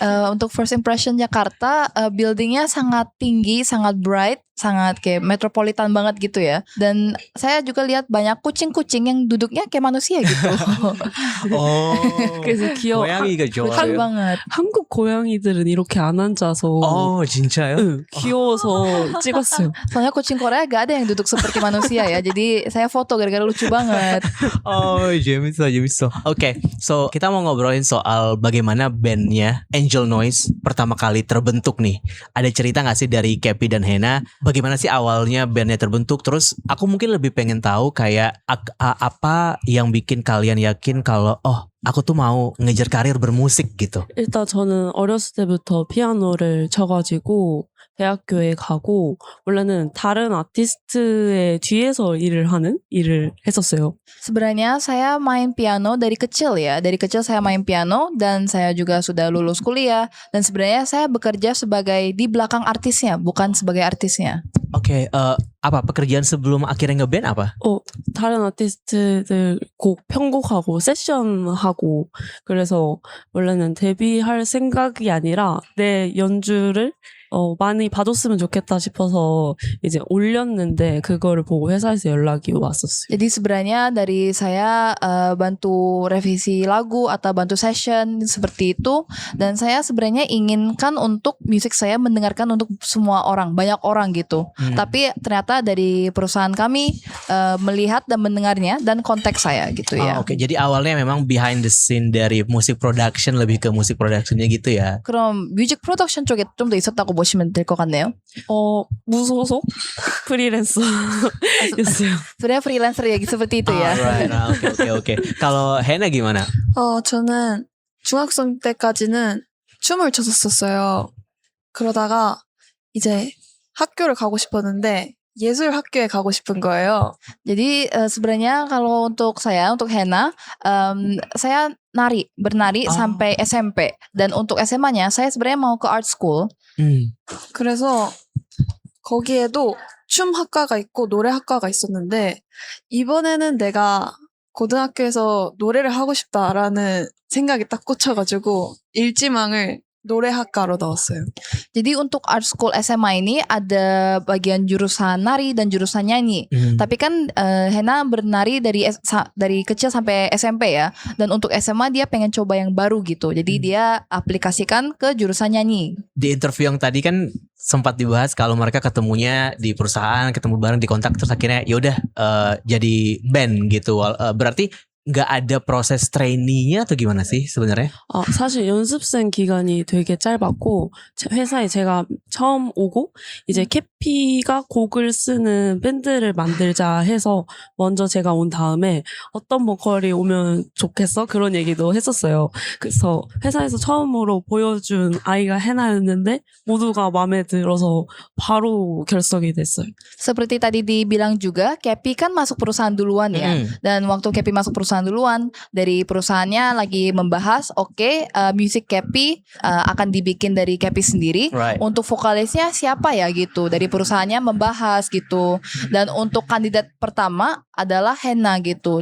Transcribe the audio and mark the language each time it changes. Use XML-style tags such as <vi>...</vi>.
<id>Untuk</id> <en>first impression</en> <id>Jakarta, buildingnya sangat tinggi, sangat bright, sangat kayak metropolitan banget gitu ya. Dan saya juga lihat banyak kucing-kucing yang duduknya kayak manusia gitu. Oh,</id> <ko>그래서 고양이가</ko> <id>lucu</id> <ko>좋아요.</ko> <id>banget.</id> <ko>한국 고양이들은 이렇게 안 앉아서 진짜요? 응, 귀여워서 찍었어요.</ko> <id>Soalnya kucing Korea gak ada yang duduk seperti manusia ya. Jadi saya foto gara-gara lucu banget. Oh,</id> <ko>재밌어.</ko> <id>Oke, so kita mau ngobrolin soal bagaimana bandnya Angel Noise pertama kali terbentuk nih. Ada cerita gak sih dari Kepi dan Hena? Bagaimana sih awalnya bandnya terbentuk? Terus aku mungkin lebih pengen tahu kayak apa yang bikin kalian yakin kalau aku tuh mau ngejar karir bermusik gitu.</id> <ko>일단 저는 어렸을 때부터 피아노를 쳐가지고 대학교에 가고 원래는 다른 아티스트의 뒤에서 일을 했었어요.</ko> <id>Sebenarnya saya main piano dari kecil ya. Dari kecil saya main piano dan saya juga sudah lulus kuliah. Dan sebenarnya saya bekerja sebagai di belakang artisnya, bukan sebagai artisnya. Oke, apa pekerjaan sebelum akhirnya ngeband apa?</id> <ko>다른 아티스트들 곡 편곡하고 세션하고 그래서 원래는 데뷔할 생각이 아니라 내 연주를 많이 봐줬으면 좋겠다 싶어서 이제 올렸는데 그거를 보고 회사에서 연락이 왔었어요.</ko> <id>Jadi sebenarnya dari saya bantu revisi lagu atau bantu session seperti itu. Dan saya sebenarnya inginkan untuk musik saya mendengarkan untuk semua orang, banyak orang gitu. Tapi ternyata dari perusahaan kami melihat dan mendengarnya dan konteks saya gitu ya. Oke, jadi awalnya memang</id> <en>behind the scene</en> <id>dari musik production lebih ke musik productionnya gitu ya.</id> <ko>그럼 뮤직 프로덕션 쪽에 좀 더 있었다고 보시면 될 것 같네요. 무소속 프리랜서였어요.</ko> <id>Sebenarnya freelancer ya seperti itu ya. Alright, oke. Kalau Hena gimana?</id> <ko>저는 중학생 때까지는 춤을 췄었어요. 그러다가 이제 학교를 가고 싶었는데 예술 학교에 가고 싶은 거예요.</ko> <id>Jadi sebenarnya kalau untuk Hena, saya bernari sampai SMP dan untuk SMA-nya saya sebenarnya mau ke art school.</id> <ko>그래서 거기에도 춤 학과가 있고 노래 학과가 있었는데 이번에는 내가 고등학교에서 노래를 하고 싶다라는 생각이 딱 꽂혀가지고 일지망을 노래학과로 넣었어요.</ko> <id>Jadi untuk art school SMA ini ada bagian jurusan nari dan jurusan nyanyi. Tapi kan Hena bernari dari kecil sampai SMP ya. Dan untuk SMA dia pengen coba yang baru gitu. Jadi dia aplikasikan ke jurusan nyanyi. Di interview yang tadi kan sempat dibahas kalau mereka ketemunya di perusahaan, ketemu bareng di kontak terus akhirnya yaudah jadi band gitu. Berarti nggak ada proses trainee-nya atau gimana sih sebenarnya?</id> <ko>사실 연습생 기간이 되게 짧았고 회사에 제가 처음 오고 이제 캐피가 곡을 쓰는 밴드를 만들자 해서 먼저 제가 온 다음에 어떤 보컬이 오면 좋겠어? 그런 얘기도 했었어요. 그래서 회사에서 처음으로 보여준 아이가 해나였는데 모두가 마음에 들어서 바로 결성이 됐어요.</ko> <id>Seperti tadi dibilang juga, Kepi kan masuk perusahaan duluan ya. Dan waktu Kepi masuk perusahaan duluan, dari perusahaannya lagi membahas, music Kepi akan dibikin dari Kepi sendiri.</id> <en>Right.</en> <id>Untuk vokalisnya siapa ya gitu. Dari perusahaannya membahas gitu. Dan untuk kandidat pertama adalah Hena gitu.</id>